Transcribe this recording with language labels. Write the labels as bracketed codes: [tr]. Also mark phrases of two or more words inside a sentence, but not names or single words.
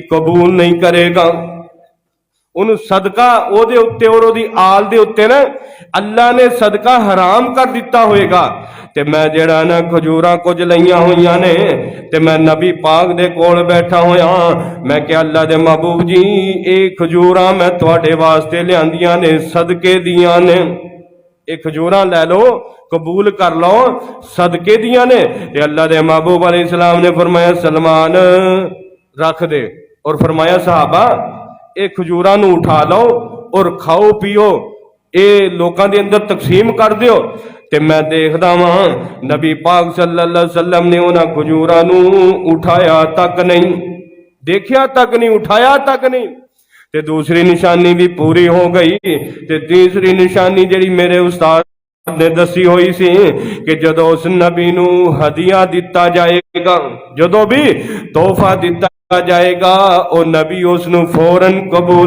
[pa] ਕਬੂਲ ਨਹੀਂ ਕਰੇਗਾ ਉਨ੍ਹਾਂ ਨੇ ਸਦਕਾ ਓਦੇ ਉੱਤੇ ਔਰ ਓਦੀ ਆਲ ਦੇ ਉੱਤੇ ਨਾ ਅੱਲਾਹ ਨੇ ਸਦਕਾ ਹਰਾਮ ਕਰ ਦਿੱਤਾ ਹੋਏਗਾ ਤੇ ਮੈਂ ਜਿਹੜਾ ਨਾ ਖਜੂਰਾਂ ਕੁਝ ਲਈਆਂ ਹੋਈਆਂ ਨੇ ਤੇ ਮੈਂ ਨਬੀ ਪਾਕ ਦੇ ਕੋਲ ਬੈਠਾ ਹੋਇਆ ਮੈਂ ਕਿਆ ਅੱਲਾਹ ਦੇ ਮਹਿਬੂਬ ਜੀ ਇਹ ਖਜੂਰਾਂ ਮੈਂ ਤੁਹਾਡੇ ਵਾਸਤੇ ਲਿਆਂਦੀਆਂ ਨੇ ਸਦਕੇ ਦੀਆਂ ਨੇ ਇਹ ਖਜੂਰਾਂ ਲੈ ਲਓ ਕਬੂਲ ਕਰ ਲਓ ਸਦਕੇ ਦੀਆਂ ਨੇ ਤੇ ਅੱਲਾਹ ਦੇ ਮਹਿਬੂਬ ਅਲੈਹਿੱਸਲਾਮ ਨੇ ਫ਼ਰਮਾਇਆ ਸਲਮਾਨ ਰੱਖ ਦੇ ਔਰ ਫ਼ਰਮਾਇਆ ਸਹਾਬਾ ਇਹ ਖਜੂਰਾਂ ਨੂੰ ਉਠਾ ਲਓ ਔਰ ਖਾਓ ਪੀਓ ਇਹ ਲੋਕਾਂ ਦੇ ਅੰਦਰ ਤਕਸੀਮ ਕਰ ਦਿਓ ਤੇ ਮੈਂ ਦੇਖਦਾ ਵਾਂ ਨਬੀ ਪਾਕ [ar] صلى الله عليه وسلم [pa] ਨੇ ਉਨ੍ਹਾਂ ਖਜੂਰਾਂ ਨੂੰ ਉਠਾਇਆ ਤੱਕ ਨਹੀਂ ਦੇਖਿਆ ਤੱਕ ਨਹੀਂ ਉਠਾਇਆ ਤੱਕ ਨਹੀਂ ਤੇ ਦੂਸਰੀ ਨਿਸ਼ਾਨੀ ਵੀ ਪੂਰੀ ਹੋ ਗਈ ਤੇ ਤੀਸਰੀ ਨਿਸ਼ਾਨੀ ਜਿਹੜੀ ਮੇਰੇ ਉਸਤਾਦ ਨੇ ਦੱਸੀ ਹੋਈ ਸੀ ਕਿ ਜਦੋਂ ਉਸ ਨਬੀ ਨੂੰ ਹਦੀਆ ਦਿੱਤਾ ਜਾਏਗਾ ਜਦੋਂ ਵੀ ਤੋਹਫ਼ਾ ਦਿੱਤਾ ਜਾਏਗਾ ਔਰ ਨਬੀ ਉਸਨੂੰ ਫ਼ੌਰਨ ਕਬੂਲ